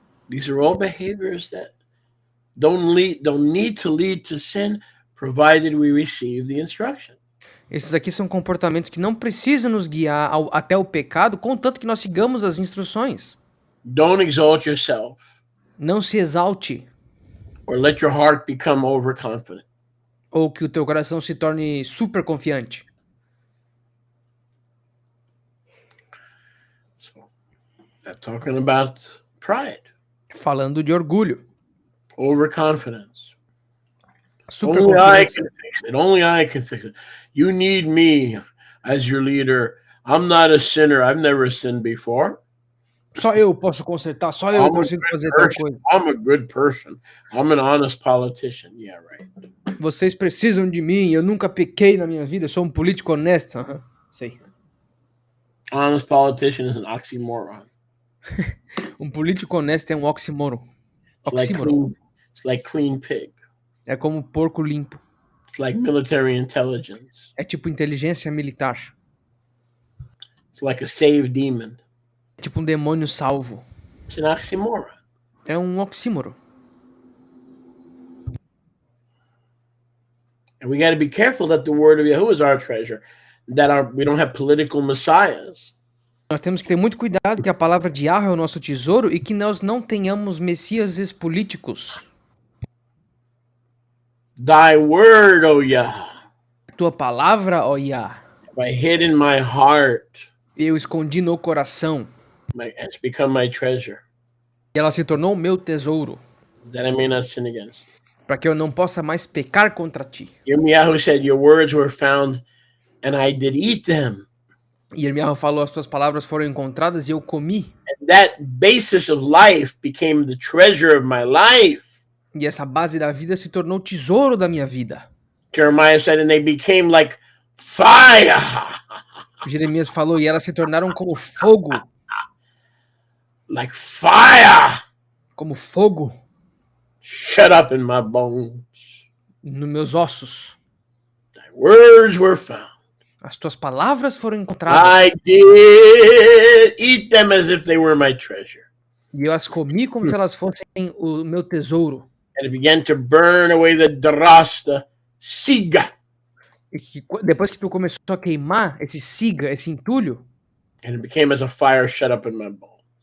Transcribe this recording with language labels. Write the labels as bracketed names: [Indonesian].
[English] These are all behaviors that don't need to lead to sin, provided we receive the instruction. [Portuguese] Esses aqui são comportamentos que não precisam nos guiar até o pecado, contanto que nós sigamos as instruções. [English] Don't exalt yourself [Portuguese] Não se exalte, [English] or let your heart become overconfident. [Portuguese] ou que o teu coração se torne super confiante. [English] So that's talking about pride, [Portuguese] Falando de orgulho, [English] overconfidence. [Portuguese] super [English] Only I [Portuguese] confiança. [English] can fix it. Only I can fix it. You need me as your leader. I'm not a sinner. I've never sinned before. [Portuguese] Só eu posso consertar, só eu [English] I'm a [Portuguese] consigo [English] good [Portuguese] fazer tal [English] person. [Portuguese] coisa. [English] I'm a good person. I'm an honest politician. Yeah, right. [Portuguese] Vocês precisam de mim, eu nunca pequei na minha vida, eu sou um político honesto. Aham, sei. [English] Honest politician is an oxymoron. [Portuguese] Um político honesto é um oxímoro. [English] It's like clean pig. [Portuguese] É como porco limpo. [English] It's like military intelligence. [Portuguese] É tipo inteligência militar. [English] It's like a saved demon. [Portuguese] É tipo um demônio salvo. [English] It's an oxymoron. [Portuguese] É um oxímoro. [English] And we got to be careful that the word of Yahuwah is our treasure, that we don't have political messiahs. [Portuguese] Nós temos que ter muito cuidado que a palavra de Yahweh é o nosso tesouro e que nós não tenhamos messias políticos. [English] Thy word, O Yah, [Portuguese] Tua palavra, ó Yah, [English] have I hid in my heart. [Portuguese] eu escondi no coração. [English] It's become my treasure, [Portuguese] E ela se tornou o meu tesouro, [English] that I may not sin against. [Portuguese] para que eu não possa mais pecar contra ti. [English] Yirmiyahu said, your words were found, and I did eat them. [Portuguese] E Irmiyahu falou, as tuas palavras foram encontradas e eu comi. [English] And that basis of life became the treasure of my life. [Portuguese] E essa base da vida se tornou o tesouro da minha vida. [English] Jeremiah said, and they became like fire. [Portuguese] Jeremias falou, e elas se tornaram como fogo. [English] Like fire. [Portuguese] como fogo [English] shut up in my bones. [Portuguese] nos meus ossos. [English] Thy words were found. [Portuguese] As tuas palavras foram encontradas. [English] I did eat them as if they were my treasure. [Portuguese] E eu as comi como se elas fossem o meu tesouro. [English] And it began to burn away the drasta siga. [Portuguese] E que depois que tu começou a queimar esse siga, esse entulho, [English] And it became as a fire shut up in my bones.